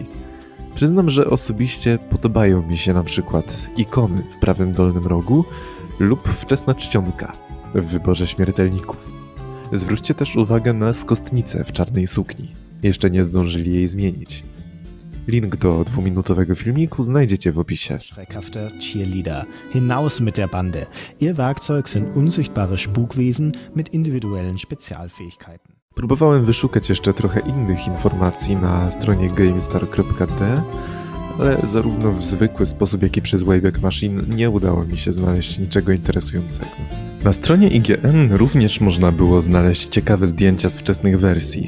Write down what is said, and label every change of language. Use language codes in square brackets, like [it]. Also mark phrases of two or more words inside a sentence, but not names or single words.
[pl] Przyznam, że osobiście podobają mi się na przykład ikony w prawym dolnym rogu lub wczesna czcionka w wyborze śmiertelników. Zwróćcie też uwagę na skostnicę w czarnej sukni. Jeszcze nie zdążyli jej zmienić. Link do 2-minutowego filmiku znajdziecie w opisie. [de] Schreckhafter Cheerleader. Hinaus mit der Bande. Ihr Werkzeug sind unsichtbare Spukwesen mit individuellen Spezialfähigkeiten. [pl] Próbowałem wyszukać jeszcze trochę innych informacji na stronie gamestar.de, ale zarówno w zwykły sposób, jak i przez Wayback Machine nie udało mi się znaleźć niczego interesującego. Na stronie IGN również można było znaleźć ciekawe zdjęcia z wczesnych wersji.